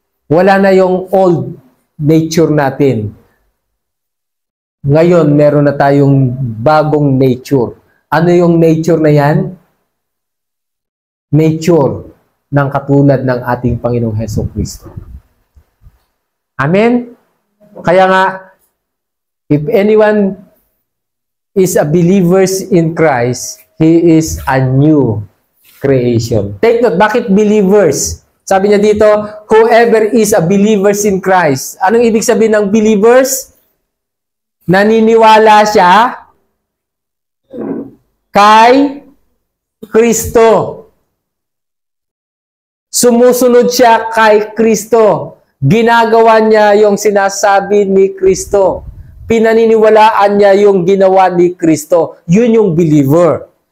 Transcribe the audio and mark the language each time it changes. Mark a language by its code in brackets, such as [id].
[tl] Wala na yung [en] old nature [tl] natin. Ngayon, meron na tayong bagong nature. Ano yung nature na yan? Nature ng katulad ng ating Panginoong Hesukristo. Amen? Kaya nga, [en] if anyone is a believer in Christ, he is a new creation. Take note, [tl] bakit [en] believers? [tl] Sabi niya dito, [en] whoever is a believer in Christ. [tl] Anong ibig sabihin ng believers? Naniniwala siya kay Kristo. Sumusunod siya kay Kristo. Ginagawa niya yung sinasabi ni Kristo. Pinaniniwalaan niya yung ginawa ni Kristo. Yun yung believer.